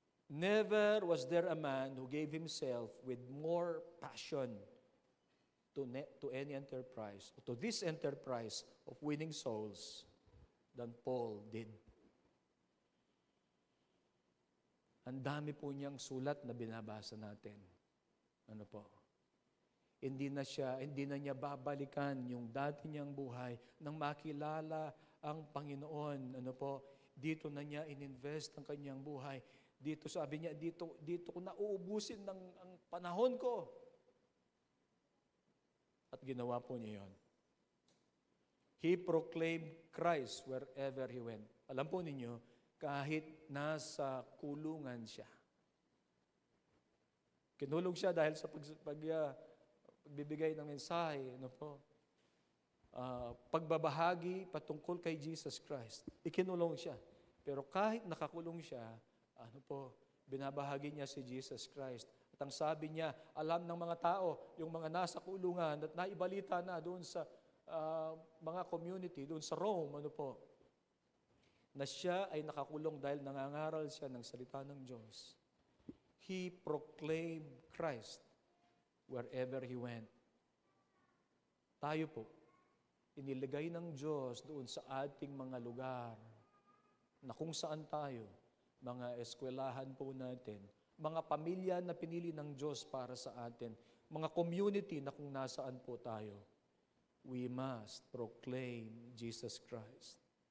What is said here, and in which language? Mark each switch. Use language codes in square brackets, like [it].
[en] Never was there a man who gave himself with more passion to any enterprise, to this enterprise of winning souls than Paul did. [tl] Ang dami po niyang sulat na binabasa natin. Ano po? Hindi na niya babalikan yung dati niyang buhay nang makilala ang Panginoon. Ano po? Dito na niya ininvest ang kanyang buhay. Dito sabi niya, dito ko na uubusin ang panahon ko. At ginawa po niya yon. [en] He proclaimed Christ wherever he went. [tl] Alam po ninyo, kahit nasa kulungan siya. Kinulong siya dahil sa pagbibigay ng mensahe, ano po, pagbabahagi patungkol kay Jesus Christ. Ikinulong siya. Pero kahit nakakulong siya, ano po, binabahagi niya si Jesus Christ. At ang sabi niya, alam ng mga tao, yung mga nasa kulungan at naibalita na doon sa mga community, doon sa Rome, ano po, na siya ay nakakulong dahil nangangaral siya ng salita ng Diyos. [en] He proclaimed Christ wherever he went. [tl] Tayo po, inilagay ng Diyos doon sa ating mga lugar na kung saan tayo, mga eskwelahan po natin, mga pamilya na pinili ng Diyos para sa atin, mga community na kung nasaan po tayo, [en] we must proclaim Jesus Christ.